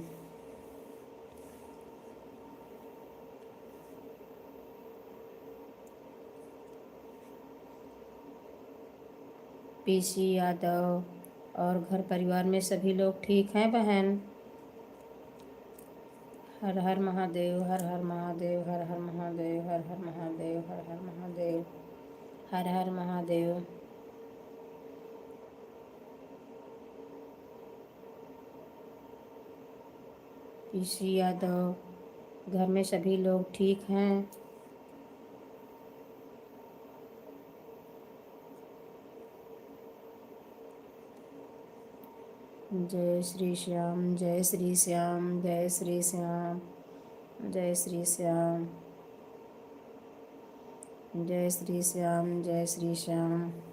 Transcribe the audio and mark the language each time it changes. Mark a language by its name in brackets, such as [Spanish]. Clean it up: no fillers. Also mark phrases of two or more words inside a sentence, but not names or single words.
[Hindi] पीसी यादव, और घर परिवार में सभी लोग ठीक हैं बहन? हर हर महादेव, हर हर महादेव, हर हर महादेव, हर हर महादेव, हर हर महादेव, हर हर महादेव। पीसी यादव, घर में सभी लोग ठीक हैं? जय श्री श्याम, जय श्री श्याम, जय श्री श्याम, जय श्री श्याम, जय श्री श्याम, जय श्री श्याम।